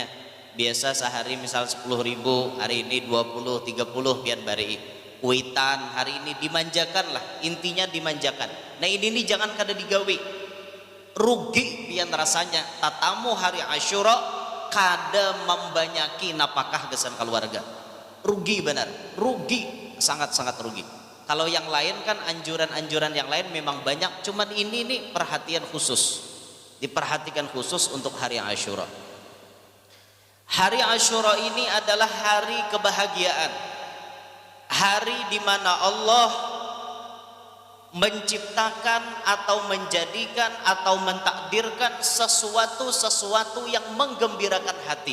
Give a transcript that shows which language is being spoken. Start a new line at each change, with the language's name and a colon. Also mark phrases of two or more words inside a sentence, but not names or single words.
Banjar: Biasa sehari misal 10.000, hari ini 20, 30 pian bari. Kuitan hari ini dimanjakan lah, intinya dimanjakan. Nah ini nih jangan kada digawe. Rugi pian rasanya. Tatamu hari Asyura kada membanyaki napakah gesan keluarga.
Indonesian: Rugi benar, rugi, sangat-sangat rugi. Kalau yang lain kan anjuran-anjuran yang lain memang banyak, cuman ini nih perhatian khusus, diperhatikan khusus untuk hari Asyura. Hari Asyura ini adalah hari kebahagiaan, hari di mana Allah menciptakan atau menjadikan atau mentakdirkan sesuatu yang menggembirakan hati.